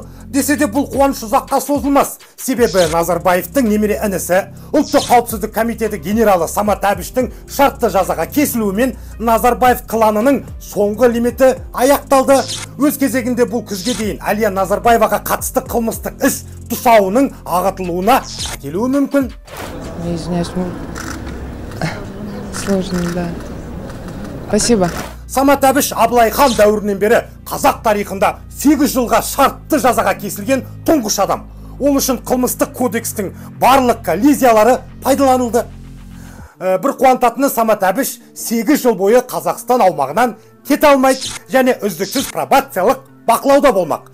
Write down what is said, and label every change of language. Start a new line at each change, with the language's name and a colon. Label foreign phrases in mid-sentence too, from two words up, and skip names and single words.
Kazakh: Десе де бұл қуаныш ұзаққа созылмас. Себебі Назарбаевтың немере інісі Ұлттық қауіпсіздік комитеті генералы Самат Әбіштің шартты жазаға кесілуімен Назарбаев кланының соңғы лимиті аяқталды. Өз кезегінде бұл күзге дейін Әлия Назарбаеваға қатысты қылмыстық іс тұсауының ағытылуына әкелуі мүмкін.
Russian: Сложно, да. Спасибо.
Kazakh: Самат Әбіш Абылай хан дәуірінен бері қазақ тарихында 8 жылға шартты жазаға кесілген тұңғыш адам. Ол үшін қылмыстық кодекстің барлық коллизиялары пайдаланылды. Бір қуантатыны, Самат Әбіш 8 жыл бойы Қазақстан аумағынан кете алмайды және үздіксіз пробациялық бақылауда болмақ.